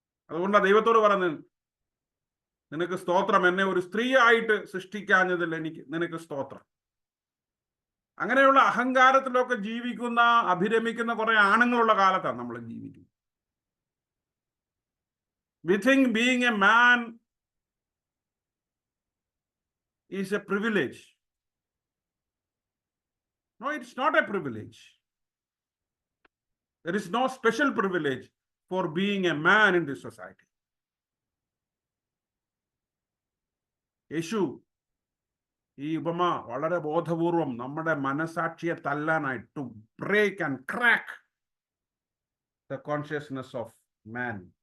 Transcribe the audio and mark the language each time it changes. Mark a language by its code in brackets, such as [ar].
[ml] അതുകൊണ്ടാണ് ദൈവത്തോട് പറയുന്നത്, നിനക്ക് സ്തോത്രം, എന്നെ ഒരു സ്ത്രീയായിട്ട് സൃഷ്ടിക്കാഞ്ഞതിൽ നിനക്ക് സ്തോത്രം. അങ്ങനെയുള്ള അഹങ്കാരത്തിലൊക്കെ ജീവിക്കുന്ന, അഭിരമിക്കുന്ന കുറെ ആണുങ്ങളുള്ള കാലത്താണ് നമ്മൾ ജീവിക്കുന്നത്. [en] We think being a man is a privilege. No, it's not a privilege. There is no special privilege for being a man in this society. [ml] യേശു ഈ ഉപമ വളരെ ബോധപൂർവം നമ്മുടെ മനസാക്ഷിയെ തല്ലാനായിട്ട്, [en] to break and crack the consciousness of man.